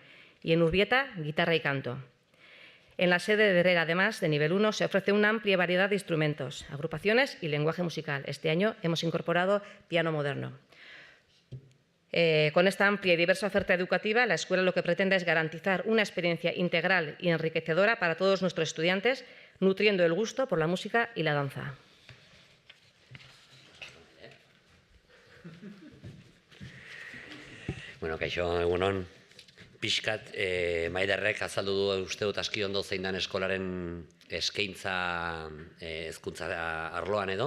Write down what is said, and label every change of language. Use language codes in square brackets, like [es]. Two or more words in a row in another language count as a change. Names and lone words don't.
[es] Y en Urbieta, guitarra y canto. En la sede de Herrera, además de nivel 1, se ofrece una amplia variedad de instrumentos, agrupaciones y lenguaje musical. Este año hemos incorporado piano moderno. Con esta amplia y diversa oferta educativa, la escuela lo que pretende es garantizar una experiencia integral y enriquecedora para todos nuestros estudiantes, nutriendo el gusto por la música y la danza. [eu] Bueno, kaixo, egunon, pixkat Maiderrek azaldu du uste dut aski ondo zein dan eskolaren eskaintza hezkuntza arloan edo.